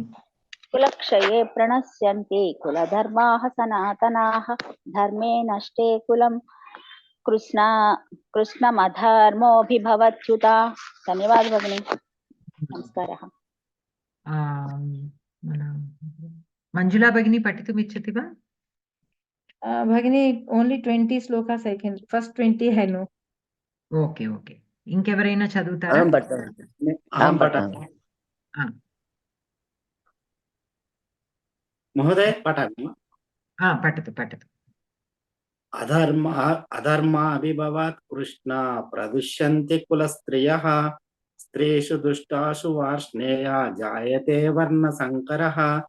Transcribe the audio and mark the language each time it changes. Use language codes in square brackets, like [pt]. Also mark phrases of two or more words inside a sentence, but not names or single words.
[sa] कुलक्षये प्रणश्यन्ति कुलधर्माः सनातनाः धर्मे नष्टे कुलं कृष्णमधर्मोऽभिभवत्युता। धन्यवादः भगिनि। नमस्कारः। मंजुला भगिनी पठितुम् इच्छति वा? [en] भगिनी only 20 shlokas I can, first 20 I know. okay okay, [te] ఇంకెవరైనా చదువుతారా? [sa] महोदय पठामि। पठतु पठतु। अधर्माभिभवात् कृष्णा प्रदुष्यन्ति कुलस्त्रियः स्त्रीषु दुष्टासु वार्ष्णेया जायते वर्णसङ्करः